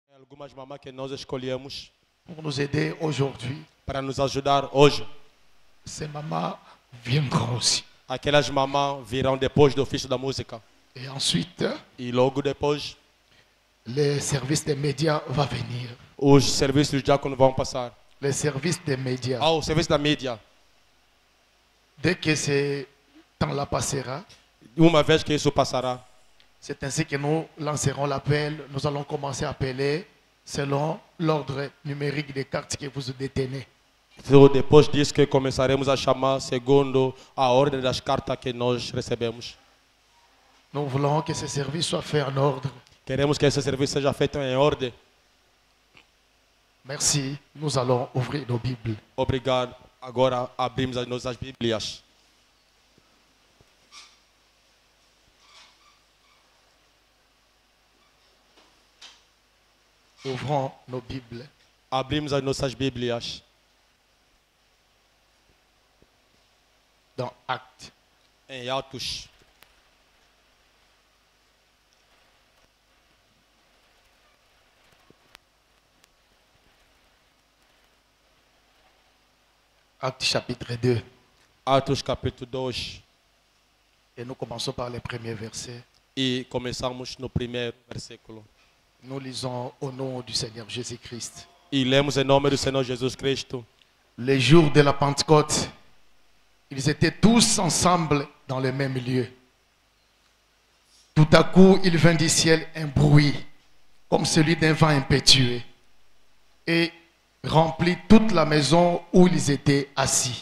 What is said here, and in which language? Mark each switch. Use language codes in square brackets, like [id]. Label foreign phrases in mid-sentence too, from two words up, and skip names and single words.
[pt] algumas mamás que nós escolhemos [fr] pour nous aider aujourd'hui. [pt] para nos ajudar hoje. [fr] Ces mamans viendront aussi. [pt] Aquelas mamãs virão depois do ofício da música. [fr] Et ensuite, [pt] E logo depois, [fr] les services des médias vont venir. [pt] os serviços do diácono vão passar. [fr] Les services des médias. [pt] O serviço da mídia. [fr] Dès que ce temps-là passera, [pt] Uma vez que isso passará, [fr] c'est ainsi que nous lancerons l'appel. Nous allons commencer à appeler selon l'ordre numérique des cartes que vous détenez. [pt] então, depois disso que começaremos a chamar segundo a ordem das cartas que nós recebemos. [fr] Nous voulons que ce service soit fait en ordre. [pt] Queremos que esse serviço seja feito em ordem. [fr] Merci. Nous allons ouvrir nos Bibles. [pt] Obrigado. Agora abrimos as nossas Bíblias. [fr] Ouvrons nos Bibles. [pt] Abrimos as nossas Bíblias [fr] Dans Actes. [pt] em Atos. [fr] Actes chapitre 2. [pt] Atos capítulo 2. [fr] Et nous commençons par les premiers versets. [pt] E começamos no primeiro versículo. [fr] Nous lisons au nom du Seigneur Jésus-Christ. [pt] E lemos em nome do Senhor Jesus Cristo. [fr] Les jours de la Pentecôte, ils étaient tous ensemble dans le même lieu. Tout à coup, il vint du ciel un bruit, comme celui d'un vent impétueux, et remplit toute la maison où ils étaient assis.